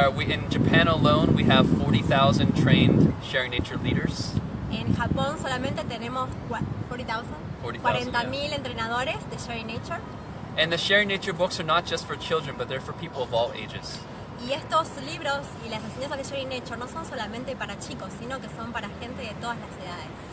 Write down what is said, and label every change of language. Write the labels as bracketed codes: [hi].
[en] In Japan alone, we have 40,000 trained Sharing Nature leaders. [es] En Japón solamente tenemos 40,000 entrenadores de Sharing Nature. [en] And the Sharing Nature books are not just for children, but they're for people of all ages. [es] Y estos libros y las enseñanzas de Sharing Nature no son solamente para chicos, sino que son para gente de todas las edades.